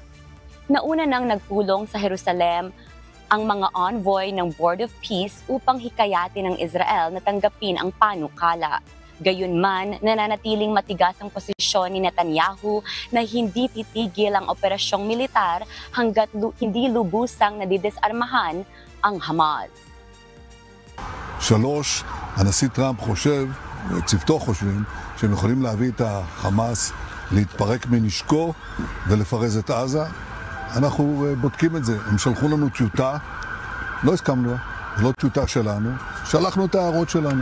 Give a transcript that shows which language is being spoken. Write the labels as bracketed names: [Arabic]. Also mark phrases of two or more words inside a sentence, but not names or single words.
[Filipino] Nauna nang nagpulong sa Jerusalem ang mga envoy ng Board of Peace upang hikayatin ng Israel na tanggapin ang panukala. Gayunman, nananatiling matigas ang posisyon ni Netanyahu na hindi titigil ang operasyong militar hanggat hindi lubusang nadidisarmahan ang Hamas. 3, [Hebrew] הנשיא טראמפ חושב, צוותו חושבים, שהם יכולים להביא את החמאס להתפרק מנשקו ולפרז את עזה. אנחנו בודקים את זה. הם שלחו לנו טיוטה, לא הסכמנו, זו לא טיוטה שלנו, שלחנו את ההערות שלנו.